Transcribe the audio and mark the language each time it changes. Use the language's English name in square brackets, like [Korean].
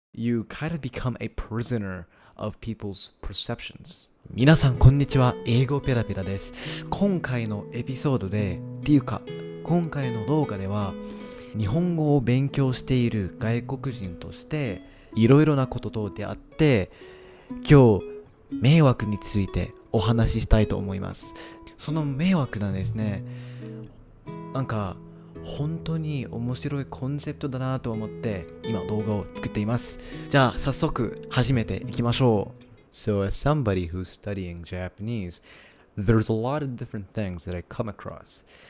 [English] You kind of become a prisoner of people's perceptions. [Japanese] 皆さんこんにちは、英語ペラペラです。今回のエピソードで、今回の動画では日本語を勉強している外国人としていろいろなことと出会って、今日迷惑についてお話ししたいと思います。その迷惑なんですね。本当に面白いコンセプトだなと思って今動画を作っています。じゃあ早速始めていきましょう。 [English] So as somebody who's studying Japanese, there's a lot of different things that I come across.